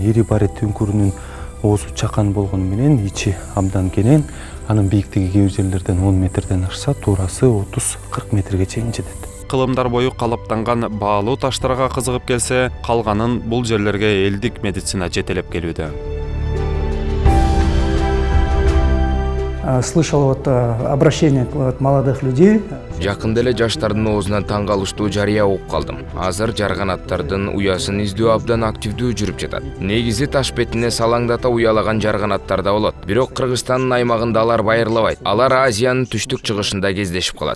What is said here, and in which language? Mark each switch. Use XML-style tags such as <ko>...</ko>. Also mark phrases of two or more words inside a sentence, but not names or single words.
<ky>Ири барит үңкүрүнүн оозу чакан болгону менен ичи абдан кенен, анын бийиктиги кээ бир жерлерден 10 метрден ашса, туурасы 30-40 метрге чейин жетет. Кылымдар бою калаптанган баалуу таштарга кызыгып келсе, калганын бул жерлерге элдик медицина жетелеп келүүдө.</ky> <ru>слышал обращение от молодых людей.</ru> <ky>Жакында эле жаштардын оозунан таң калыштуу жарыя угуп калдым. Азыр жарганаттардын уясын издөө абдан активдүү жүрүп жатат. Негизи таш бетине салаңдата уялаган жарганаттар да болот. Бирок Кыргызстандын аймагында алар байырылабайт. Алар Азиянын түштүк чыгышында кездешип калат.</ky>